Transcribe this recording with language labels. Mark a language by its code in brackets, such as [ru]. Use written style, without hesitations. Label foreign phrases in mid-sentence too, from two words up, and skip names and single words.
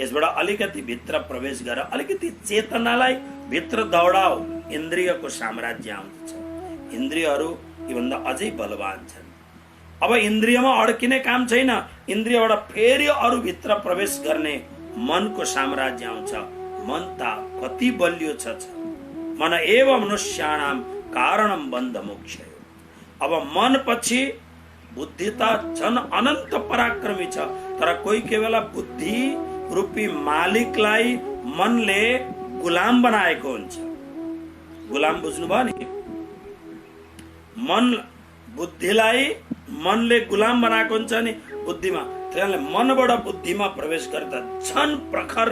[ne] यसबाट अलिकति भित्र प्रवेश गर, अलिकति चेतनालाई भित्र दौडाऊ, इन्द्रियको साम्राज्य आउँदछ। इन्द्रियहरू योभन्दा अझै बलवान छन्। अब इन्द्रियमा अड्किने काम छैन, इन्द्रियबाट फेरि अरू भित्र प्रवेश गर्ने मनको साम्राज्य आउँछ। मन त कति बलियो छ, [sa] मन एव मनुष्याणाम कारणम बन्ध मोक्ष। [ne] अब मन पछि बुद्धि त झन् अनन्त पराक्रमी छ, तर कोही कोही बेला बुद्धि रूपी मालिकलाई मनले गुलाम बनाएको हुन्छ। गुलाम बुझ्नुभयो नि? मन बुद्धिलाई मनले गुलाम बनाएको हुन्छ नि बुद्धिमा, त्यसले मनबाट बुद्धिमा प्रवेश गर्दा झन् प्रखर।